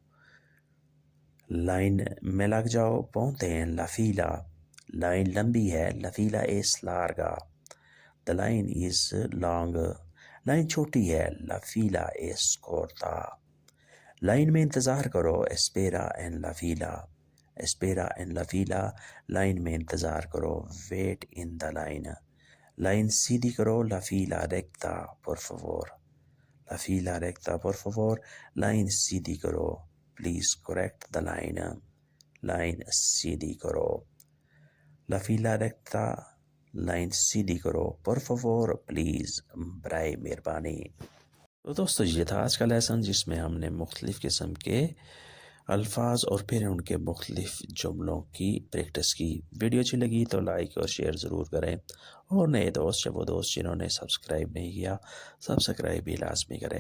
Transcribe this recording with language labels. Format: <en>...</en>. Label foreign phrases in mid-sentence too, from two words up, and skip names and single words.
<ur>لائن میں لگ جاؤ،</ur> <es>ponte en la fila</es> <ur>لائن لمبی ہے،</ur> <es>la fila es larga،</es> <en>the line is long لائن</en> <ur>چھوٹی ہے،</ur> <es>la fila es corta،</es> <ur>لائن میں انتظار کرو،</ur> <es>espera en la fila، espera en la fila</es> <ur>لائن میں انتظار کرو،</ur> <en>wait in the line،</en> <ur>لائن سیدھی کرو،</ur> <es>la fila recta por favor، la fila recta por favor</es> <ur>لائن سیدھی کرو،</ur> <en>please correct the line،</en> <ur>لائن سیدھی کرو،</ur> <es>la fila recta</es> <ur>لائن سیدھی کرو،</ur> <es>por favor</es> <ur>پلیز، برائے مہربانی۔ تو دوستو یہ تھا آج کا لیسن، جس میں ہم نے مختلف قسم کے الفاظ اور پھر ان کے مختلف جملوں کی پریکٹس کی۔ ویڈیو اچھی لگی تو لائک اور شیئر ضرور کریں، اور نئے دوست یا وہ دوست جنہوں نے سبسکرائب نہیں کیا، سبسکرائب بھی لازمی کریں۔</ur>